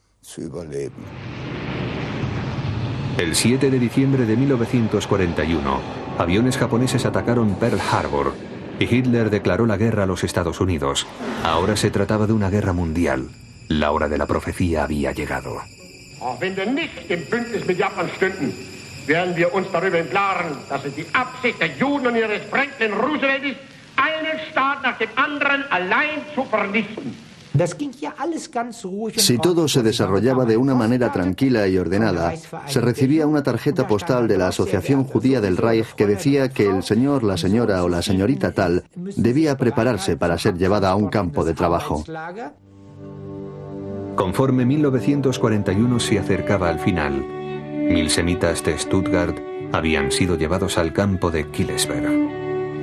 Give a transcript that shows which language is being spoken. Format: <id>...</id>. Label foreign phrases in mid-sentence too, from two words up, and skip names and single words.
<es>El 7 de diciembre de 1941, aviones japoneses atacaron Pearl Harbor y Hitler declaró la guerra a los Estados Unidos. Ahora se trataba de una guerra mundial. La hora de la profecía había llegado.</es> <de>Auch wenn wir nicht im Bündnis mit Japan stünden, werden wir uns darüber im Klaren, dass es die Absicht der Juden und ihres Franklin Roosevelt ist, einen Staat nach dem anderen allein zu vernichten.</de> <es>Si todo se desarrollaba de una manera tranquila y ordenada, se recibía una tarjeta postal de la Asociación Judía del Reich que decía que el señor, la señora o la señorita tal debía prepararse para ser llevada a un campo de trabajo. Conforme 1941 se acercaba al final, 1000 semitas de Stuttgart habían sido llevados al campo de Killesberg.</es>